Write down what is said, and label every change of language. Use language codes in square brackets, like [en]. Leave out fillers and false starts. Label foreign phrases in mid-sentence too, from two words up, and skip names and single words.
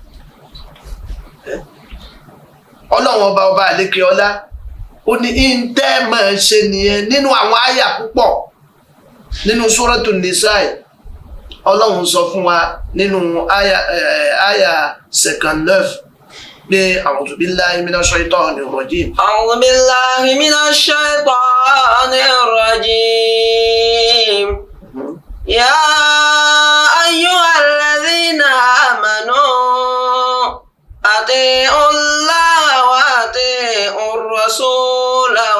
[yo] Ọlọ́run ọba àlékè ọlá ó ní ìǹtẹ́ máa ṣe nìyẹn nínú àwọn àyà púpọ̀ nínú Suratul Nisa. Ọlọ́run sọ fún wa nínú àyà 59 [ar] أعوذ بالله من الشيطان الرجيم. أعوذ بالله من الشيطان الرجيم. يا أيها الذين آمنوا أطيعوا الله وأطيعوا الرسول